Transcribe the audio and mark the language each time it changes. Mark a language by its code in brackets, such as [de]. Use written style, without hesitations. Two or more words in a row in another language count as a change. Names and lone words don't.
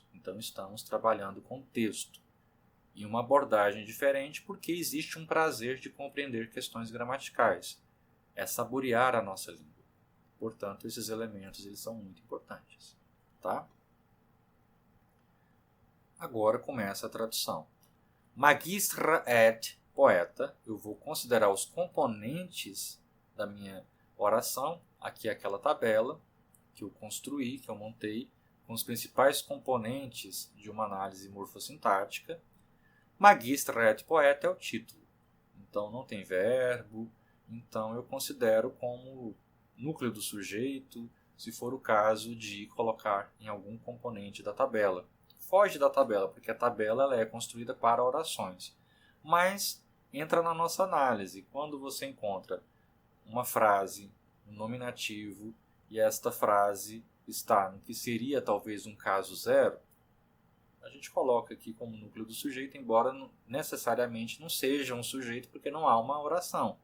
[pt] Então estamos trabalhando com texto em uma abordagem diferente porque existe um prazer de compreender questões gramaticais. É saborear a nossa língua. Portanto, esses elementos eles são muito importantes. Tá? Agora começa a tradução. [la] Magistra et poeta, [pt] eu vou considerar os componentes da minha oração. Aqui é aquela tabela que eu construí, que eu montei, com os principais componentes de uma análise morfossintática. [la] Magistra et poeta [pt] é o título. Então não tem verbo, então eu considero como núcleo do sujeito, se for o caso de colocar em algum componente da tabela. Foge da tabela, porque a tabela ela é construída para orações. Mas entra na nossa análise. Quando você encontra uma frase, um nominativo, e esta frase está no que seria talvez um caso zero, a gente coloca aqui como núcleo do sujeito, embora necessariamente não seja um sujeito, porque não há uma oração.